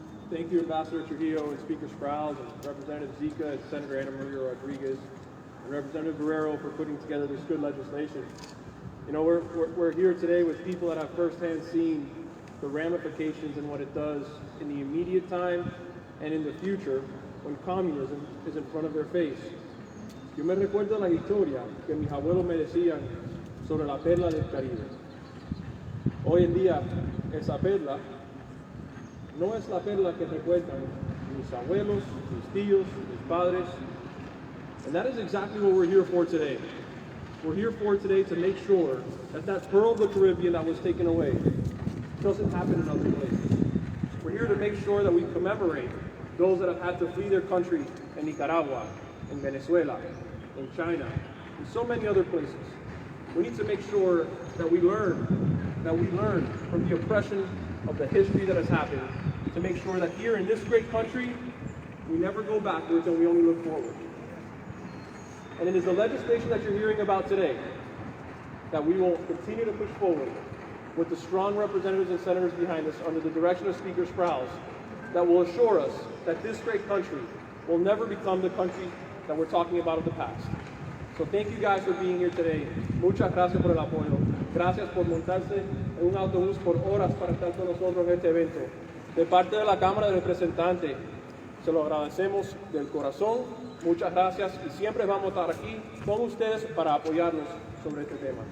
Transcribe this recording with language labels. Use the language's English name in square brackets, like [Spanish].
[English] Thank you, Ambassador Trujillo and Speaker Sprouse, and Representative Zika and Senator Ana Maria Rodriguez, and Representative Barrero for putting together this good legislation. You know, we're here today with people that have firsthand seen the ramifications and what it does in the immediate time and in the future when communism is in front of their face. [Spanish] Yo me recuerdo la historia que mis abuelos me decían sobre la perla del Caribe. Hoy en día, esa perla no es la perla que recuerdan mis abuelos, mis tíos, mis padres. [English] And that is exactly what we're here for today. We're here for today to make sure that that pearl of the Caribbean that was taken away doesn't happen in other places. We're here to make sure that we commemorate those that have had to flee their country in Nicaragua, in Venezuela, in China, and so many other places. We need to make sure that we learn from the oppression of the history that has happened, to make sure that here in this great country, we never go backwards and we only look forward. And it is the legislation that you're hearing about today that we will continue to push forward with the strong representatives and senators behind us under the direction of Speaker Sprouse that will assure us that this great country will never become the country that we're talking about of the past. So thank you guys for being here today. [Spanish] Muchas gracias por el apoyo. Gracias por montarse en un autobús por horas para estar con nosotros en este evento. De parte de la Cámara de Representantes, se lo agradecemos del corazón. Muchas gracias y siempre vamos a estar aquí con ustedes para apoyarnos sobre este tema.